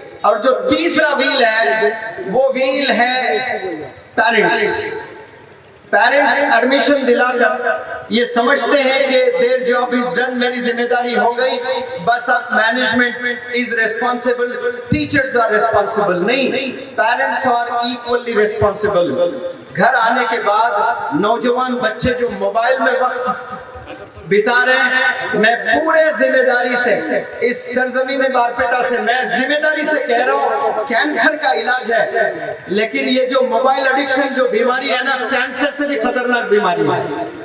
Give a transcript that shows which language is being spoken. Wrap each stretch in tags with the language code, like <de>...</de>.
<ur>اور جو تیسرا ویل ہے وہ ویل ہے پیرنٹس. پیرنٹس ایڈمیشن دلا کر یہ سمجھتے ہیں کہ</ur> <en>their job is done,</en> <ur>میری ذمہ داری ہو گئی, بس اب management</ur> <en>is responsible, teachers are responsible. نہیں, parents are equally responsible.</en> <ur>گھر آنے کے بعد نوجوان بچے جو موبائل میں وقت بتا رہے ہیں, میں پورے ذمہ داری سے اس سرزمین بارپیٹا سے میں ذمہ داری سے کہہ رہا ہوں کینسر کا علاج ہے, لیکن یہ جو موبائل ایڈکشن جو بیماری ہے نا, کینسر سے بھی خطرناک بیماری ہے.</ur>